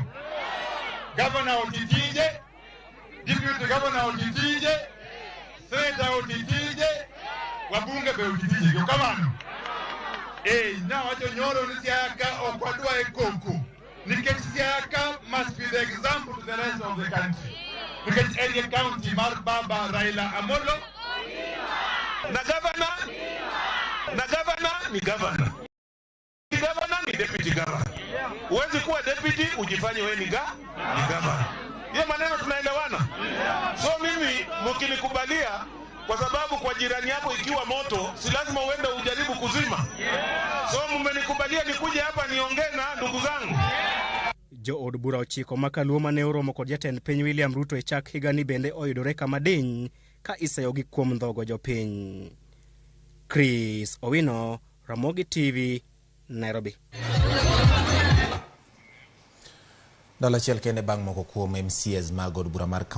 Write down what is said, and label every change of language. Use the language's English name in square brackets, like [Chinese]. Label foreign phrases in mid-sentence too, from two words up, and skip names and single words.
[Luo (Kenya and Tanzania)] Gavana otitije, [English] deputy governor [Luo (Kenya and Tanzania)] otitije, senator otitije, wabunge be otitije kamano. Na wacho nyoro ni Siaya ka okwadwa e koko. [English] Nikech Siaya must be the example to the rest of the country. Because area county mar Baba Raila Amolo. [Luo (Kenya and Tanzania)] Na governor ni governor. Ni governor ni [English] deputy governor. [Swahili] Uwezi kuwa deputy ujifanye wewe ni governor. Hiyo maneno tunaelewana. So mimi mkinikubalia, kwa sababu kwa jirani yako ikiwa moto, si lazima uende ujaribu kuzima. So mmenikubalia nikuje hapa niongee na ndugu zangu. [Luo (Kenya and Tanzania)] Jo od bura ochiko makaluo mane oromo kod jatend piny William Ruto e chak higani bende oyudore kama diny ka iseyogi kuom dhogo jopiny. Chris Owino, Ramogi TV, Nairobi. Dala chiel kende bang' moko kuom MCAs mag od bura mar